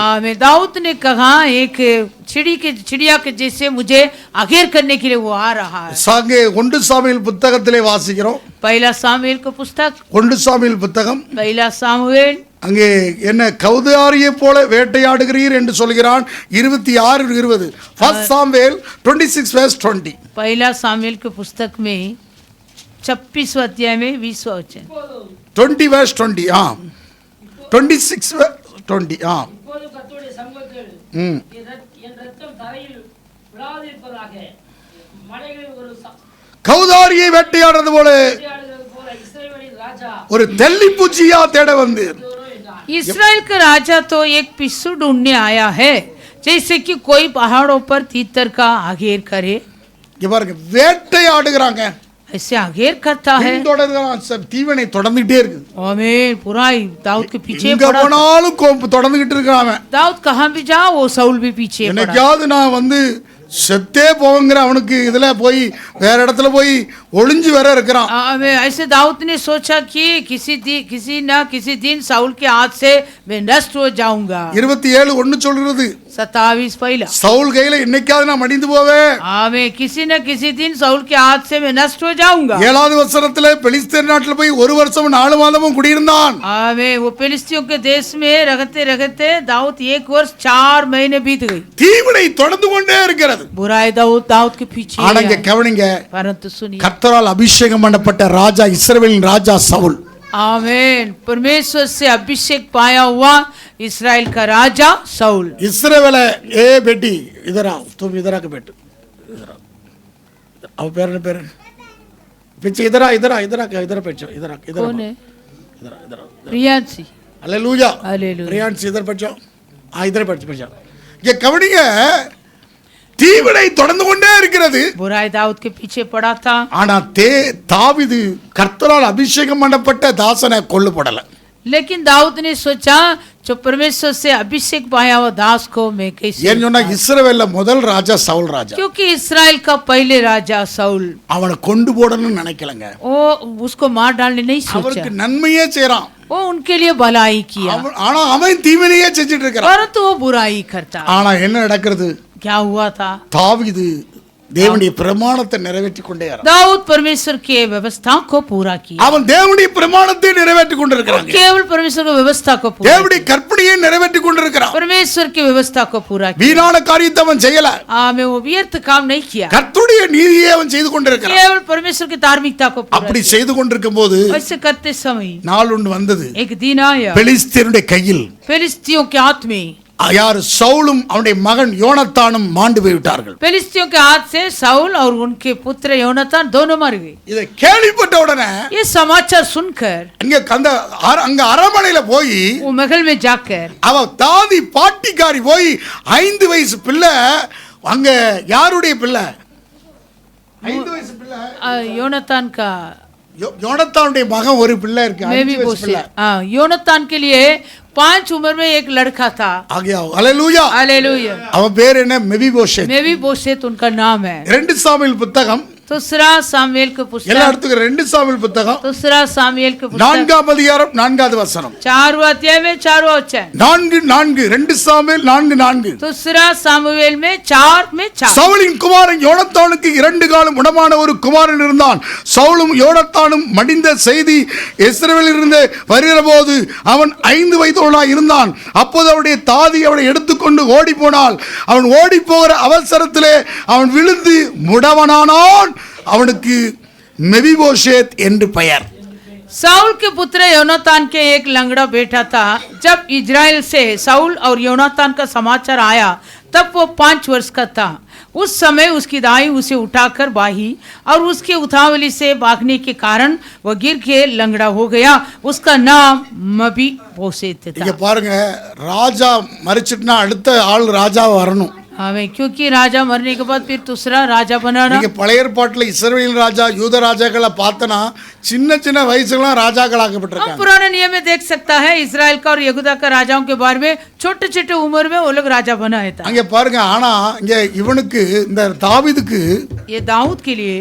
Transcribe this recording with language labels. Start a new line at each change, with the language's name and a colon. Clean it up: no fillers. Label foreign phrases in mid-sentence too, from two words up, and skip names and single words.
Hindi: आमीन. दाऊद ने कहा एक चिड़िया के जैसे मुझे अगेर करने के लिए वो आ रहा है.
Tamil: சாங்கே 1 சாமுவேல் புத்தகத்திலே வாசிக்கிறோம்.
Hindi: पहला सामुएल का पुस्तक
Tamil: 1 சாமுவேல் புத்தகம்
Hindi: पहला सामुएल
Tamil: அங்கே என்ன கௌதாரியை போல வேட்டையாடுகிறீர் என்று சொல்கிறான். 26:20 1 சாமுவேல் 26:20.
Hindi: पहला सामुएल के पुस्तक में 26वां अध्याय में 20वां वचन. 20:20 26 20
Tamil: இப்போது கர்த்தருடைய சமூகத்தில் ம் என் ரத்தம் தரையில் விழாதிருப்பதாக மலைகளில் ஒரு கௌதாரியை வேட்டையாடுறது போல வேட்டையாடுகிறது போல இஸ்ரவேலின் ராஜா ஒரு தெல்லிப்பூச்சியா தேட வந்து என்றான்.
Hindi: इसराइल का राजा तो एक पिस्सू ढूंढने आया है, जैसे कि कोई पहाड़ों पर तीतर का आघेर करे।
Tamil: இங்க பாருங்க, வேட்டையாடுகிறாங்க,
Hindi: ऐसे आघेर करता है।
Tamil: பின்தொடர்கிறான். தீவனை தொடர்ந்துகிட்டே இருக்கு.
Hindi: आमीन। पूरा ही दाऊद के पीछे
Tamil: எங்க
Hindi: पड़ा था।
Tamil: போனாலும் தொடர்ந்துகிட்டு இருக்கான் அவன்.
Hindi: दाऊद कहाँ भी जा वो साउल भी पीछे पड़ा।
Tamil: என்னைக்காவது நான் வந்து செத்தே போங்கிற அவனுக்கு இதுல போய் வேற இடத்துல போய் ஒளிஞ்சு வேற இருக்கிறான்.
Hindi: ऐसे दाऊद ने सोचा कि किसी ना किसी दिन साउल के हाथ से मैं नष्ट हो जाऊंगा।
Tamil: 27:1 சொல்றது
Hindi: 27 पहला
Tamil: சவுல் கையில என்னைக்காவது நான் மடிந்து போவேன்.
Hindi: आमीन। किसी न किसी दिन साउल के हाथ से मैं नष्ट हो जाऊंगा।
Tamil: 7வது வசனத்துல பெலிஸ்தர் நாட்டுல போய் 1 வருஷம் 4 மாதமும் குடியிருந்தான்.
Hindi: आमीन। वो फिलिस्तियों के देश में रहते रहते दाऊद 1 वर्ष 4 महीने बीत गई।
Tamil: தீவினை தொடர்ந்து கொண்டே இருக்கிறது.
Hindi: बुराई दाऊद के पीछे
Tamil: ஆனா இங்க கவனிங்க,
Hindi: परंतु सुनिए,
Tamil: கர்த்தரால் அபிஷேகம் பண்ணப்பட்ட ராஜா இஸ்ரவேலின் ராஜா சவுல்.
Hindi: आमीन। परमेश्वर से अभिषेक पाया हुआ इस्राएल का राजा साउल।
Tamil: இஸ்ரவேல ஏ
Hindi: बेटी इधर आओ, तुम इधर आके बैठो, इधर आओ, अब पैर पीछे इधर आ, इधर बैठो, इधर कौन है? इधर प्रियांशी। हालेलुया, हालेलुया। प्रियांश इधर बैठो, इधर बैठो.
Tamil: ये கவனிங்க, தீவினை தொடர்ந்து கொண்டே இருக்கிறது.
Hindi: बुराई दाऊद के पीछे पड़ा था।
Tamil: ஆனா தாவீது கர்த்தரால் அபிஷேகம் பண்ணப்பட்ட தாசனை கொல்லப்படல.
Hindi: लेकिन दाऊद ने सोचा जो परमेश्वर से अभिषेक पाया हुआ दास को मैं कैसे,
Tamil: ஏன் சொன்னா இஸ்ரவேல்ல முதல் ராஜா சவுல் ராஜா.
Hindi: क्योंकि इस्राएल का पहले राजा साउल,
Tamil: அவனை கொண்டு போடணும்னு நினைக்கலங்க.
Hindi: वो उसको मार डालने नहीं सोचा,
Tamil: அவருக்கு நன்மையே செய்றான்.
Hindi: वो उनके लिए भलाई किया,
Tamil: ஆனா அவன் தீவினையே செஞ்சிட்டு இருக்கிறான்.
Hindi: परंतु वो बुराई करता।
Tamil: ஆனா என்ன நடக்கிறது?
Hindi: क्या हुआ था?
Tamil: தாவீது தேவனுடைய பிரமாணத்தை நிறைவேற்றி கொண்டே இருக்கிறான்.
Hindi: दाऊद परमेश्वर के व्यवस्था को पूरा किया।
Tamil: அவன் தேவனுடைய பிரமாணத்தை நிறைவேற்றி கொண்டிருக்கிறான்.
Hindi: केवल परमेश्वर की व्यवस्था को पूरा,
Tamil: தேவனுடைய கற்பனையை நிறைவேற்றி கொண்டிருக்கிறான்.
Hindi: परमेश्वर की व्यवस्था को पूरा किया।
Tamil: வீணான காரியத்தை அவன் செய்யல.
Hindi: में वो व्यर्थ काम नहीं किया,
Tamil: கர்த்தருடைய நீதியை அவன் செய்து கொண்டிருக்கிறான்.
Hindi: केवल परमेश्वर की धार्मिकता को पूरा
Tamil: அப்படி
Hindi: किया।
Tamil: செய்து கொண்டிருக்கும் போது
Hindi: ऐसे करते समय
Tamil: நாள் ஒன்று வந்தது.
Hindi: एक दिन आया,
Tamil: பெலிஸ்தருடைய கையில்
Hindi: फिलिस्तियों के हाथ में,
Tamil: யார் சவுலும் அவனுடைய மகன் யோனத்தானும் மாண்டு போய்விட்டார்கள்.
Hindi: फिलिस्तियों के हाथ से साउल और उनके पुत्र योनातान दोनों मर गए।
Tamil: இதை கேள்விப்பட்ட உடனே
Hindi: ये समाचार सुनकर
Tamil: அங்க அரண்மனையில போய்
Hindi: वो महल में जाकर
Tamil: அவ தாதி பாட்டிக்காரி போய் 5 வயசு பிள்ளை, அங்க யாருடைய பிள்ளை? 5 வயசு பிள்ளை,
Hindi: योनातान का
Tamil: யோனத்தானுடைய மகன் ஒரு பிள்ளை இருக்கு,
Hindi: मैं 5 भी
Tamil: வயசு
Hindi: बोसे,
Tamil: பிள்ளை.
Hindi: योनातान के लिए 5 उम्र में एक लड़का था। ஆகியா ஹalleluya. हालेलुया।
Tamil: அவன் பேர் என்ன? மெபிபோஷேத்.
Hindi: मैं भी बोसेत उनका नाम है।
Tamil: 2 சாமுவேல் புத்தகம்,
Hindi: दूसरा सामुएल के
Tamil: எல்லா
Hindi: पुस्तक,
Tamil: இடத்துக்கும் 2 சாமுவேல் புத்தகம்
Hindi: दूसरा सामुएल के पुस्तक
Tamil: 4ஆம் அதிகாரம் 4வது வசனம்.
Hindi: 4 अध्याय में 4 वचन,
Tamil: 4 2 சாமுவேல் 4.
Hindi: दूसरा सामुएल में 4 में 4।
Tamil: சவுலின் குமாரன் யோனத்தானுக்கு 2 காலம் உடமான ஒரு குமாரன் இருந்தான். சவுலும் யோனத்தானும் மடிந்த செய்தி இஸ்ரவேலில் இருந்து வருகிற போது அவன் 5 வயதுள்ளவனாய் இருந்தான். அப்போது அவனுடைய தாதி அவனை எடுத்துக்கொண்டு ஓடி போனாள். அவன் ஓடி போகிற அவசரத்திலே அவன் விழுந்து முடவனானான். அவனுக்கு மெபிபோஷேத் என்று பெயர்.
Hindi: साउल के पुत्र योनातान के एक लंगड़ा बेटा था। जब इजराइल से साउल और योनातान का समाचार आया तब वो 5 वर्ष का था। उस समय उसकी दाई उसे उठाकर बाही और उसके उतावली से भागने के कारण वह गिर के लंगड़ा हो गया। उसका नाम மெபிபோசேத்
Tamil: இங்க
Hindi: था।
Tamil: பாருங்க, ராஜா மரிச்சிட்டுனா அடுத்த ஆள் ராஜா வரணும்.
Hindi: हमें क्योंकि राजा मरने के बाद फिर दूसरा राजा बनाना।
Tamil: நீங்க பழைய ஏற்பாட்டுல இஸ்ரவேல் ராஜா யூத ராஜாக்களை பார்த்தனா சின்ன சின்ன வயசுல ராஜாக்கள்
Hindi: हम
Tamil: ஆக்கப்பட்டிருக்காங்க.
Hindi: पुराने नियम में देख सकता है इजराइल का और यहूदा का राजाओं के बारे में छोटे छोटे उम्र में वो लोग राजा बनाया था।
Tamil: அங்க பாருங்க, ஆனா இங்க இவனுக்கு இந்த தாவீதுக்கு
Hindi: ये दाऊद के लिए,